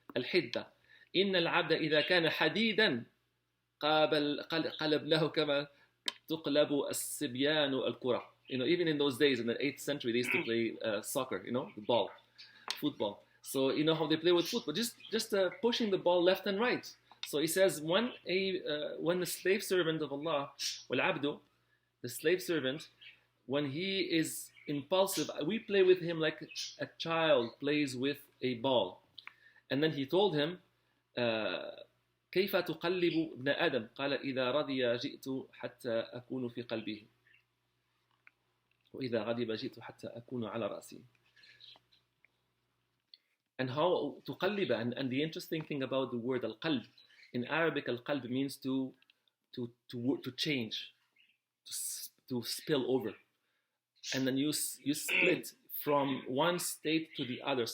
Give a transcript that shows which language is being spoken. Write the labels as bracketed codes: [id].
[ar] الحدة إن العبد إذا كان حديدا قلبناه كما تقلب الصبيان الكرة. [en] Even in those days, in the 8th century, they used to play soccer, the football. So how they play with football, just pushing the ball left and right. So he says, when the slave servant of Allah, [ar] والعبد, [en] the slave servant, when he is impulsive, we play with him like a child plays with a ball. And then he told him, [ar] كيف تقلب ابن آدم؟ قال إذا رضي جئت حتى أكون في قلبه وإذا غضب جئت حتى أكون على رأسه. [en] And how تقلب, and the interesting thing about the word al-qalb, in Arabic al-qalb means to change, to spill over, and then you split from one state to the other.